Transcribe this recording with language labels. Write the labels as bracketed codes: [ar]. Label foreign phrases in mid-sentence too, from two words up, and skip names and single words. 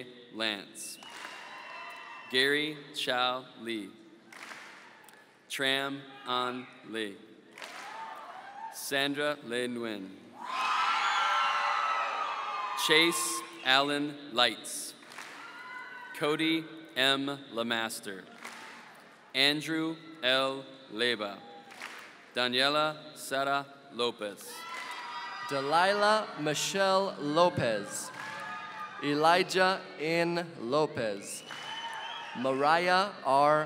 [en] Lance, Gary Chow Lee, Tram An Lee, Sandra Le Nguyen, Chase Allen Lights, Cody M. Lamaster, Andrew L. Leba, Daniela Sara Lopez, Delilah Michelle Lopez, Elijah N. Lopez, Mariah R.